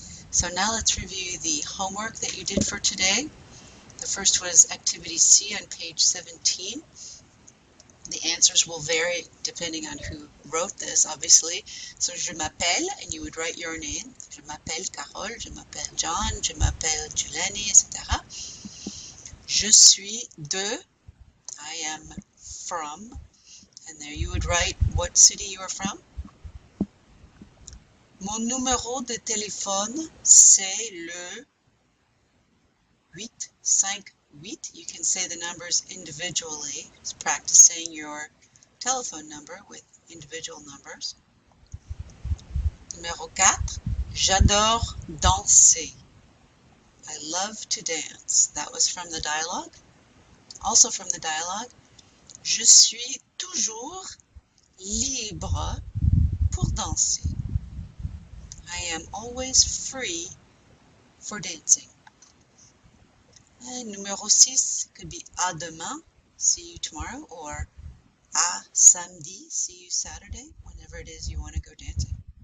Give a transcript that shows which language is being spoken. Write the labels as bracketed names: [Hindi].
[English] So now let's review the homework that you did for today. The first was activity C on page 17. The answers will vary depending on who wrote this, obviously. So, [French] je m'appelle, [English] and you would write your name. [French] Je m'appelle Carole, je m'appelle John, je m'appelle Juleni, etc. Je suis de, [English] I am from, and there you would write what city you are from. [French] Mon numéro de téléphone, c'est le 858. [English] You can say the numbers individually. It's practicing your telephone number with individual numbers. [French] Numéro 4, j'adore danser. [English] I love to dance. That was from the dialogue. Also from the dialogue, [French] je suis toujours libre pour danser. [English] I am always free for dancing. And numéro 6 could be [French] à demain, [English] see you tomorrow, or [French] à samedi, [English] see you Saturday, whenever it is you want to go dancing.